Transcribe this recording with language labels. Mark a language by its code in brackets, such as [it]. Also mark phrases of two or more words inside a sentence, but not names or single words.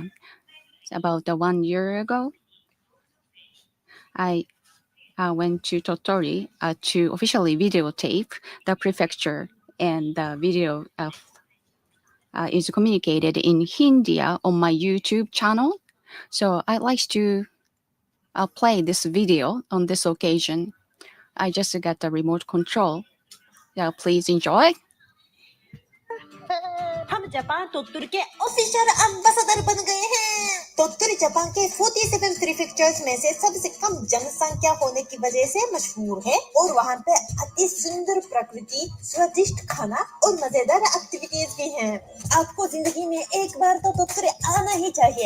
[en] About 1 year ago, I went to Tottori to officially videotape the prefecture, and the video is communicated in Hindi on my YouTube channel. So I like to play this video on this occasion. I just got the remote control. Please enjoy. [ja] ハムジャパン鳥取県 [hi] ऑफिशियल एम्बेसडर बन गए हैं। टोट्टोरी जापान के 47 प्रीफेक्चर्स में से सबसे कम जनसंख्या होने की वजह से मशहूर है और वहाँ पे अति सुंदर प्रकृति, स्वादिष्ट खाना और मजेदार एक्टिविटीज भी हैं। आपको जिंदगी में एक बार तो टोट्टोरी आना ही चाहिए।